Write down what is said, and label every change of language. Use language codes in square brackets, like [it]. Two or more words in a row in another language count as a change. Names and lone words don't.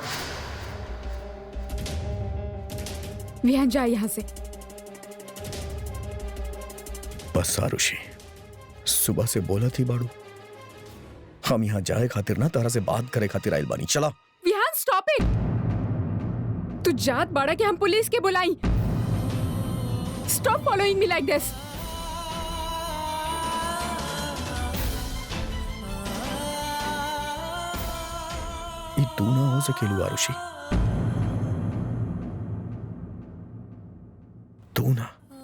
[bho] विहान जा यहाँ से। बस आरुषि, सुबह से बोला थी बाड़ू हम यहाँ जाए खातिर ना तारा से बात करे खातिर आइल बानी। चला [en] विहान stop it. [bho] तू जात बाड़ा कि हम पुलिस के बुलाई। [en] stop following me like this. [bho] ये तू ना हो सकेलू आरुषि, तू ना।